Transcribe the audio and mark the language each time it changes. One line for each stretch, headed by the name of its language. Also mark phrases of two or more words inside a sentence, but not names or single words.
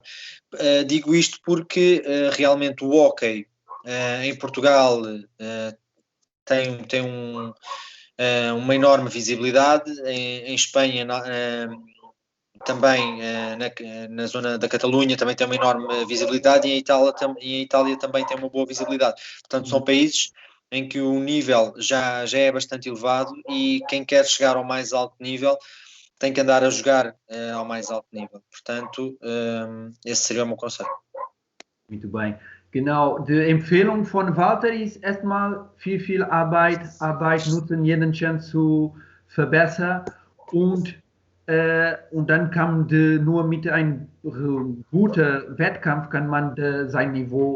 Portuguese: Digo isto porque realmente o hóquei em Portugal tem uma enorme visibilidade, em Espanha também na zona da Catalunha também tem uma enorme visibilidade e em Itália também tem uma boa visibilidade. Portanto, são países em que o nível já é bastante elevado e quem quer chegar ao mais alto nível tem que andar a jogar ao mais alto nível. Portanto, esse seria o meu conselho. Muito bem.
German: Genau, die Empfehlung von Walter ist erstmal viel Arbeit nutzen, jeden Chance zu verbessern und dann kann nur mit einem guten Wettkampf kann man sein Niveau